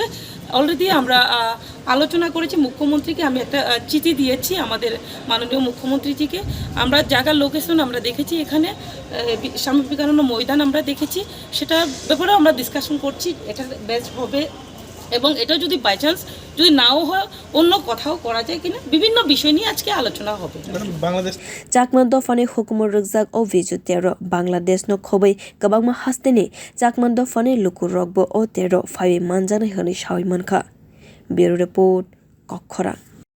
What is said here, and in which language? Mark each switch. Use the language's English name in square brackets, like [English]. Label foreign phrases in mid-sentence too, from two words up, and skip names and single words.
[Bangla] অলরেডি আমরা আলোচনা করেছি, মুখ্যমন্ত্রীকে আমি একটা চিঠি দিয়েছি আমাদের মাননীয় মুখ্যমন্ত্রীজিকে। আমরা জায়গার লোকেশন আমরা দেখেছি, এখানে স্বামী বিবেকানন্দ ময়দান আমরা দেখেছি, সেটা ব্যাপারে আমরা ডিসকাশন করছি এটা বেস্ট হবে, এবং এটা যদি [English] by chance [Bangla] যদি নাও হয় অন্য কোথাও করা যায় কিনা, বিভিন্ন বিষয় নিয়ে আজকে আলোচনা হবে। [Kok Borok] Chakma dofani hukumu rwkjak o Biju terro Bangladesh no khobui kwbangma hasteni Chakma dofani lukurokbo o terro phaiwi manjaknai hwnui sawi mankha. [English] Bureau report, Kokram.